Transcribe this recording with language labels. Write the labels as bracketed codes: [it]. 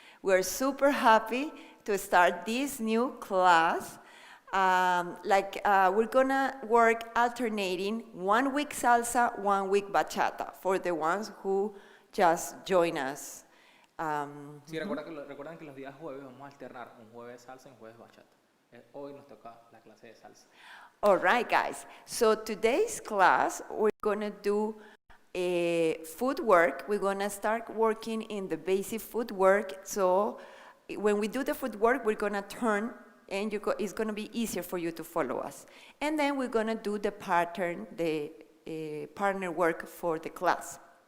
[en] We're super happy to start this new class. We're gonna work alternating 1 week salsa, 1 week bachata for the ones who just join us. [es] Sí, recuerdan que los días jueves vamos a alternar un jueves salsa y un jueves bachata. Hoy nos toca la clase de salsa. [en] All right, guys. So today's class, we're gonna do footwork. We're gonna start working in the basic footwork. So when we do the footwork, we're gonna turn, and it's gonna be easier for you to follow us. And then we're gonna do the pattern, the partner work for the class.